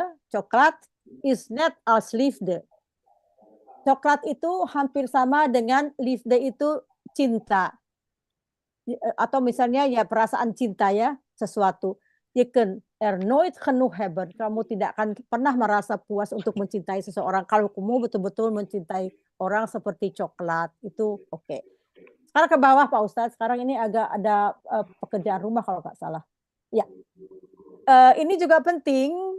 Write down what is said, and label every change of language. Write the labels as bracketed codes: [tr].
[nl] Coklat is net als liefde. [id] Coklat itu hampir sama dengan liefde itu cinta. Atau misalnya ya perasaan cinta ya, sesuatu. [nl] Je kunt nooit genoeg hebben. [id] Kamu tidak akan pernah merasa puas untuk mencintai seseorang kalau kamu betul-betul mencintai orang seperti coklat. Itu oke. Sekarang ke bawah Pak Ustadz. Sekarang ini agak ada pekerjaan rumah kalau nggak salah. Ya. Ini juga penting.